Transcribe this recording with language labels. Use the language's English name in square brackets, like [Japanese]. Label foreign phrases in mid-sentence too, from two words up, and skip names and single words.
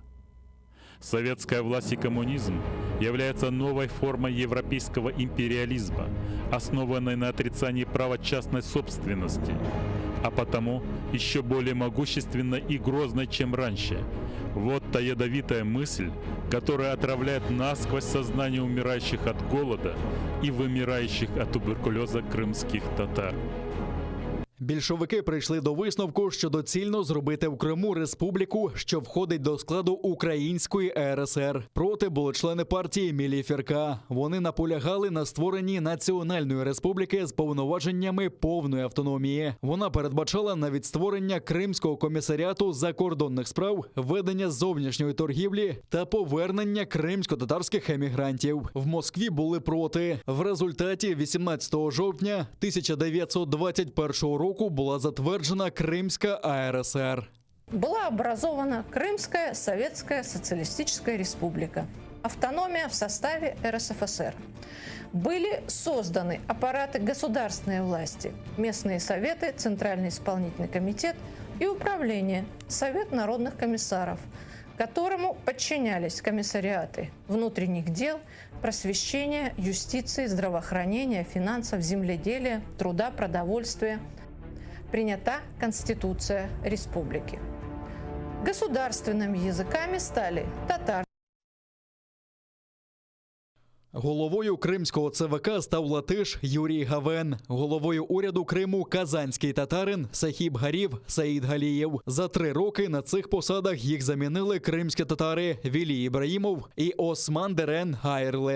[Russian] Советская власть и коммунизм являются новой формой европейского империализма, основанной на отрицании права частной собственности, а потому еще более могущественной и грозной, чем раньше. Вот та ядовитая мысль, которая отравляет насквозь сознание умирающих от голода и вымирающих от туберкулеза крымских татар. [Ukrainian] Більшовики прийшли до висновку, що доцільно зробити в Криму республіку, що входить до складу Української РСР. Проти були члени партії Мілі Фірка. Вони наполягали на створенні національної республіки з повноваженнями повної автономії. Вона передбачала навіть створення Кримського комісаріату закордонних справ, ведення зовнішньої торгівлі та повернення кримсько-татарських емігрантів. В Москві були проти. В результаті 18 жовтня 1921 року была затвержена Крымская АРСР. [Russian] Была образована Крымская Советская Социалистическая Республика. Автономия в составе РСФСР. Были созданы аппараты государственной власти, местные советы, Центральный исполнительный комитет и управление, Совет народных комиссаров, которому подчинялись комиссариаты внутренних дел, просвещения, юстиции, здравоохранения, финансов, земледелия, труда, продовольствия. Принята Конституция Республики. Государственными языками стали татар. [Ukrainian] Головою кримського ЦВК став латиш Юрій Гавен. Головою уряду Криму – казанський татарин Сахіб Гарів Саїд Галієв. За 3 роки на цих посадах їх замінили кримські татари Вілі Ібраїмов і Осман Дерен Гайрле.